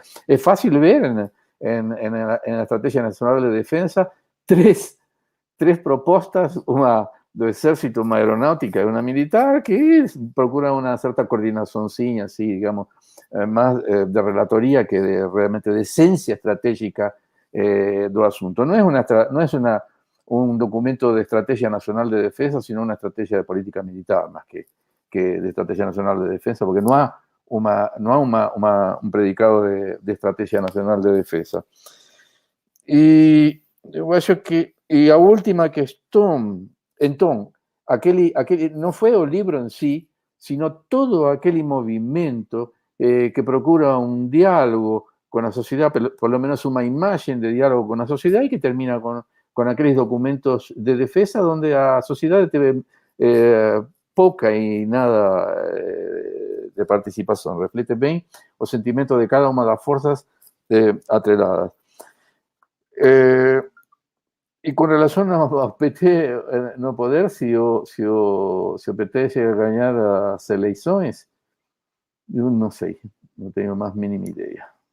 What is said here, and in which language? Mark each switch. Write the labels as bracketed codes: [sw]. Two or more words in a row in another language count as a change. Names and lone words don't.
[pt] É fácil ver na Estratégia Nacional de Defesa três propostas, uma do Exército, uma aeronáutica e uma militar, que procuram uma certa coordenaçãozinha, assim, digamos, mais de relatoria que realmente de essência estratégica do assunto. [es] Não é un documento de estrategia nacional de defensa, sino una estrategia de política militar, más que de estrategia nacional de defensa, porque no hay un predicado de estrategia nacional de defensa. Y yo [pt] acho que a última questão, então, não foi o livro [es] en sí, sino todo aquel movimiento que procura un diálogo con la sociedad, por lo menos una imagen de diálogo con la sociedad, y que termina con aquellos documentos de defensa donde [pt] a sociedade teve pouca e nada de participação. Reflete bem o sentimento de cada uma das forças atreladas. E com relação ao PT no poder, se o PT chega a ganhar as eleições, eu não sei, não tenho a mais mínima ideia.